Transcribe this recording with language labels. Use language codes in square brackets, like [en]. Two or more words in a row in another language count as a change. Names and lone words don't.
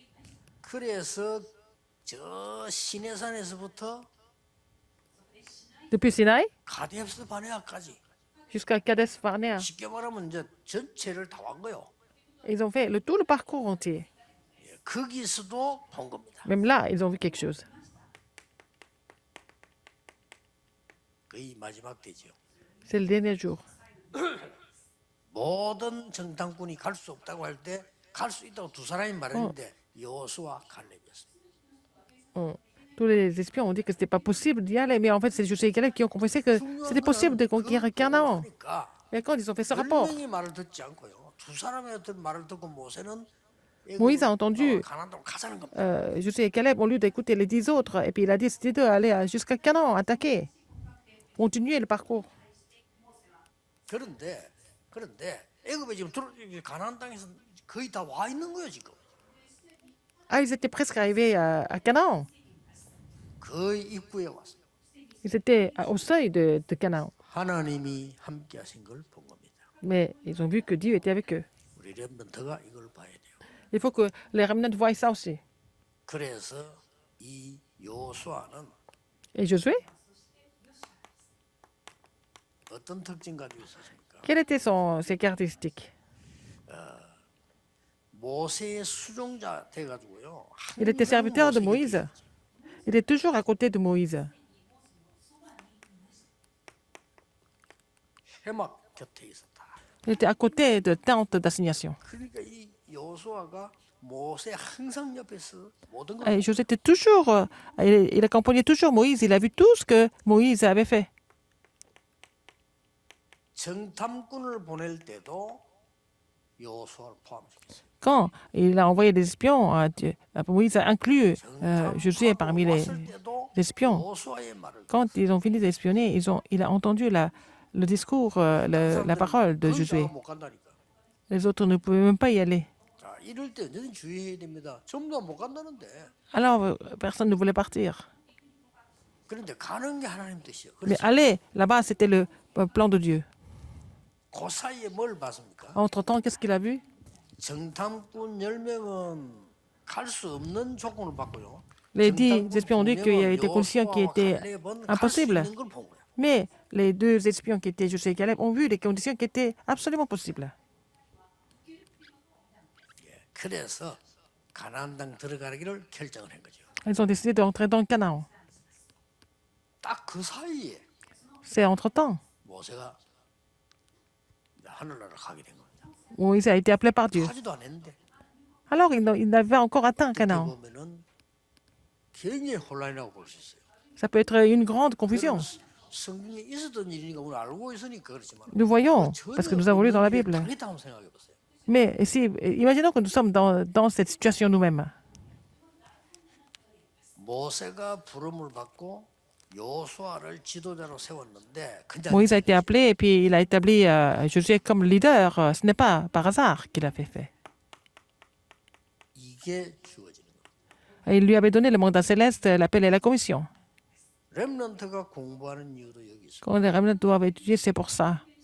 [fr] Depuis Sinaï jusqu'à Kadesh Barnea, ils ont fait tout le parcours entier. Même là, ils ont vu quelque chose. C'est le dernier jour. [ko] 모든 정탐꾼이 갈 수 없다고 할 때 갈 수 있다고 두 사람이 말했는데 여호수아와 갈렙이었습니다. [fr] Tous les espions ont dit que ce n'était pas possible d'y aller, mais en fait, c'est Josué et Caleb qui ont confessé que c'était possible de conquérir Canaan. Et quand ils ont fait ce rapport, [ko] 말을 듣지 않고요. 두 사람의 어떤 말을 듣고 모세는 [fr] Moïse a entendu [ko] 가나안 땅으로 가자는 겁니다. [fr] Josué et Caleb, au lieu d'écouter les 10 autres, et puis il a décidé d'aller jusqu'à Canaan, attaquer, continuer le parcours. [ko] 그런데 애굽에 지금 가나안 땅에서 거의 다 와 있는 거예요 지금. [fr] Ah, ils étaient presque arrivés à Canaan. [ko] 거의 입구에 왔어요. [fr] Ils étaient au seuil de Canaan. [ko] 하나님이 함께 하신 걸 본 겁니다. [fr] Mais ils ont vu que Dieu était avec eux. [ko] 우리 렘넌트가 이걸 봐야 돼요. [fr] Il faut que les remnants voient ça aussi. [ko] 그래서 이 여호수아는 [fr] Et Josué, [ko] 어떤 특징 가지고 있었습니까? [fr] quelles étaient ses caractéristiques? [ko] 모세의 수종자 돼가지고요. [fr] Il était serviteur de 모세 Moïse. [ko] 곁에 [fr] Il est toujours à côté de Moïse. [ko] 해막 곁에 있었다. [fr] Il était à côté de tente d'assignation. [ko] 그러니까 이 여호수아가 모세 항상 옆에서 모든 걸 [fr] Et Josué était toujours, il accompagnait toujours Moïse. Il a vu tout ce que Moïse avait fait. [ko] 정탐꾼을 보낼 때도 여호수아를 포함시켰어요. [fr] Quand il a envoyé des espions, Moïse a inclus Josué parmi les [ko] 왔을 때도 [fr] espions. [ko] 여호수아의 말을 [fr] Quand ils ont fini d'espionner, il a entendu le discours, la parole de Josué. [ko] 못 간다니까. [fr] Les autres ne pouvaient même pas y aller. [ko] 자, 이럴 때 언제든 주의해야 됩니다. 전부 다 못 간다는데. [fr] Alors, personne ne voulait partir. [ko] 그런데 가는 게 하나님 뜻이에요. [fr] Mais [ko] 그래서 [fr] aller là-bas, c'était le plan de Dieu. [ko] 그 사이에 뭘 봤습니까? [fr] Entre-temps, qu'est-ce qu'il a vu? [ko] 정탐꾼 10명은 갈 수 없는 조건을 받고요. [fr] Les 10 espions ont dit qu'il y avait des conditions qui étaient impossibles. Mais les 2 espions qui étaient Josué et Caleb ont vu des conditions qui étaient absolument possibles. [ko] 그래서 가나안 땅 들어가기를 결정을 한 거죠. [fr] Ils ont décidé d'entrer dans le Canaan. [ko] 딱 그 사이에 [fr] C'est entre-temps. [ko] 모세가 하늘나라를 가게 된 겁니다. [fr] Moïse a été appelé par Dieu. [ko] 하지도 않았는데 [fr] Alors, il n'avait pas encore atteint [ko] 그때 [fr] Canaan. [ko] 보면은 굉장히 혼란이라고 볼 수 있어요. [fr] Ça peut être une grande confusion. [ko] 성경에 있었던 일이니까 우리 알고 있으니까 그렇지만 [fr] Nous voyons, parce que nous avons lu dans la Bible. [ko] 당했다 한번 생각해 보세요. [fr] Mais si, imaginons que nous sommes dans cette situation nous-mêmes. [ko] 모세가 부름을 받고 여호수아를 지도자로 세웠는데 그냥 [fr] Moïse a été appelé et puis il a établi Josué comme leader. Ce n'est pas par hasard qu'il a fait. [ko] 이게 주어지는 거예요. [fr] Et il lui avait donné le mandat céleste, l'appel et la commission. [ko] 렘넌트가 공부하는 이유도 여기 있어요. [fr] Quand les remnants doivent étudier, c'est pour ça.